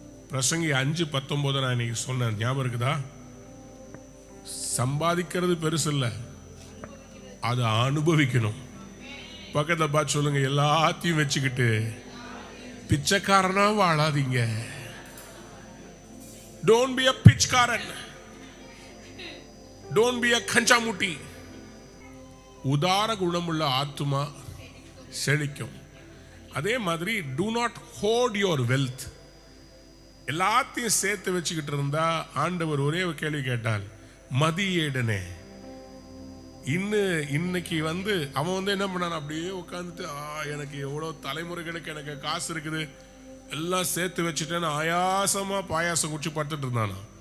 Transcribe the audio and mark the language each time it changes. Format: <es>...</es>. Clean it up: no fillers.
<ta>பிரசங்கி 5:19 நான் இன்னைக்கு சொன்னேன், ஞாபகம் இருக்குதா? சம்பாதிக்கிறது பெருசு இல்ல, அதை அனுபவிக்கணும். பக்கத்துல பார்த்து சொல்லுங்க, எல்லாத்தையும் வச்சுக்கிட்டு பிச்சைக்காரனா வாழாதீங்க.</ta> <en>don't be a</en> <ta>Pichaikkaran,</ta> <en>don't be a</en> <ta>கஞ்சாமுட்டி. உதார குணமுள்ள ஆத்துமா செழிக்கும். அதே மாதிரி</ta> <en>do not hoard your wealth.</en> <ta>எல்லாத்தையும் சேர்த்து வச்சுக்கிட்டு இருந்தா, ஆண்டவர் ஒரே ஒரு கேள்வி கேட்டால், மதியேடனே, இன்னைக்கு அவன் என்ன பண்ணான்? அப்படியே உட்காந்துட்டு, எனக்கு எவ்வளவு தலைமுறைகளுக்கு எனக்கு காசு இருக்குது, எல்லாம் சேர்த்து வச்சுட்டேன்னு ஆயாசமா பாயாசம் குடிச்சு படுத்துட்டு இருந்தானா.</ta>